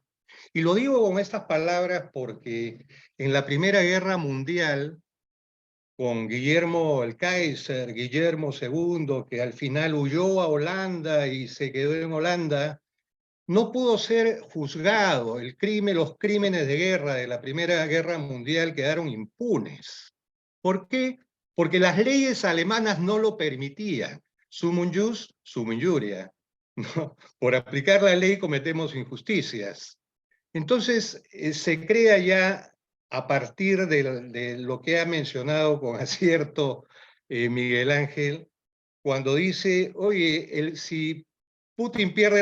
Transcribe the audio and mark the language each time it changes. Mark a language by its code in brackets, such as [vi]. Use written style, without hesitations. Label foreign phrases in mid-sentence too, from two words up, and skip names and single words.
[es] Y lo digo con estas palabras porque en la Primera Guerra Mundial, con Guillermo el Kaiser, Guillermo II, que al final huyó a Holanda y se quedó en Holanda, no pudo ser juzgado. Los crímenes de guerra de la Primera Guerra Mundial quedaron impunes. ¿Por qué? Porque las leyes alemanas no lo permitían. [la] Summum jus, summum injuria. [es] ¿No? Por aplicar la ley cometemos injusticias. Entonces se crea ya, a partir de lo que ha mencionado con acierto Miguel Ángel, cuando dice, oye, si Putin pierde